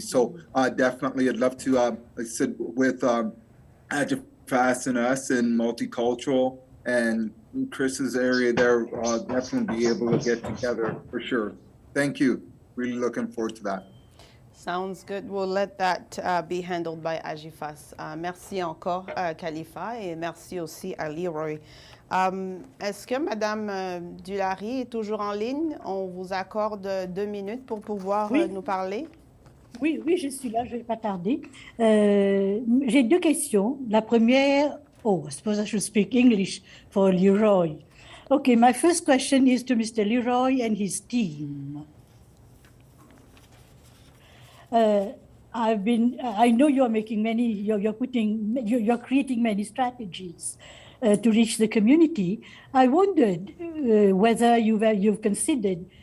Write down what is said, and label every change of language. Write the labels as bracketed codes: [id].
[en] So definitely I'd love to, like I said, with AJFAS and us and multicultural and Chris's area there, definitely be able to get together for sure. Thank you. Really looking forward to that. Sounds good. We'll let that be handled by AJFAS. [fr] Merci encore, Khalifa, et merci aussi à Leroy. Est-ce que Madame Dulary est toujours en ligne? On vous accorde 2 minutes pour pouvoir nous parler. Oui, je suis là, je ne vais pas tarder. J'ai 2 questions. La première, [en] I suppose I should speak English for Leroy. Okay, my first question is to Mr. Leroy and his team. I know you're making many, you're creating many strategies to reach the community. I wondered whether you've considered